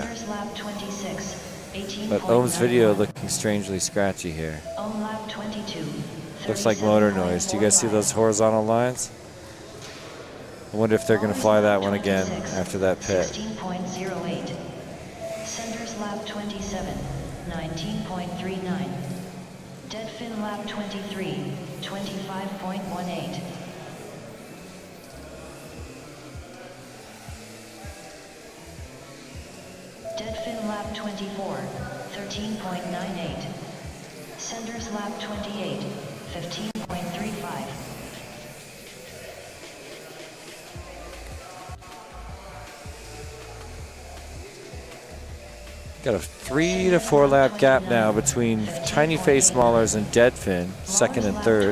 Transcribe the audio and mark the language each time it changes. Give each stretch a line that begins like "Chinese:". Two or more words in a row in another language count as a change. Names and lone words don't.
English: Senders lap 26, 18.94. But Ohm's video looking strangely scratchy here. Ohm lap 22. Looks like motor noise. Do you guys see those horizontal lines? I wonder if they're going to fly that one again after that pit. 16.08. Senders lap 27, 19.39. Deadfin lap 23, 25.18. Deadfin lap 24, 13.98. Senders lap 28, 15.35. Got a 3 to 4 lap gap now between Tiny Face Maulers and Deadfin, second and third.